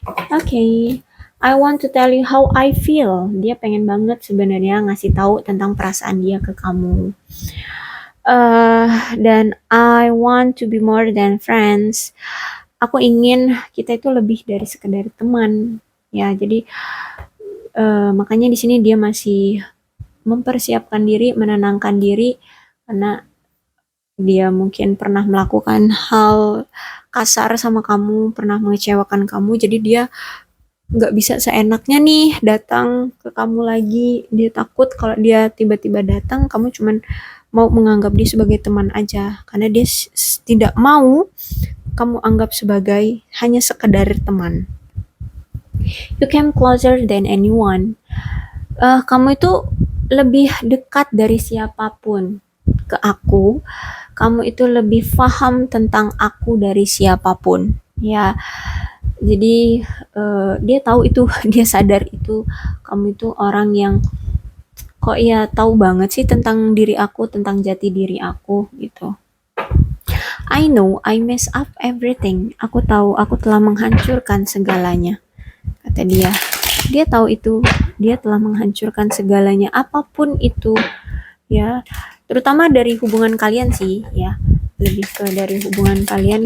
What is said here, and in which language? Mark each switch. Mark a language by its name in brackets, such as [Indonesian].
[English] Okay, I want to tell you how I feel. [Indonesian] Dia pengen banget sebenarnya ngasih tahu tentang perasaan dia ke kamu. [English] Dan I want to be more than friends. [Indonesian] Aku ingin kita itu lebih dari sekedar teman. Ya, jadi makanya di sini dia masih mempersiapkan diri, menenangkan diri, karena dia mungkin pernah melakukan hal kasar sama kamu, pernah mengecewakan kamu, jadi dia nggak bisa seenaknya nih datang ke kamu lagi. Dia takut kalau dia tiba-tiba datang, kamu cuman mau menganggap dia sebagai teman aja, karena dia tidak mau kamu anggap sebagai hanya sekedar teman. [English] You came closer than anyone. [Indonesian] Kamu itu lebih dekat dari siapapun ke aku. Kamu itu lebih paham tentang aku dari siapapun. Ya, jadi dia tahu itu, dia sadar itu. Kamu itu orang yang kok ya tahu banget sih tentang diri aku, tentang jati diri aku gitu. [English] I know I mess up everything. [Indonesian] Aku tahu aku telah menghancurkan segalanya, kata dia. Dia tahu itu, dia telah menghancurkan segalanya, apapun itu ya, terutama dari hubungan kalian sih ya, lebih ke dari hubungan kalian.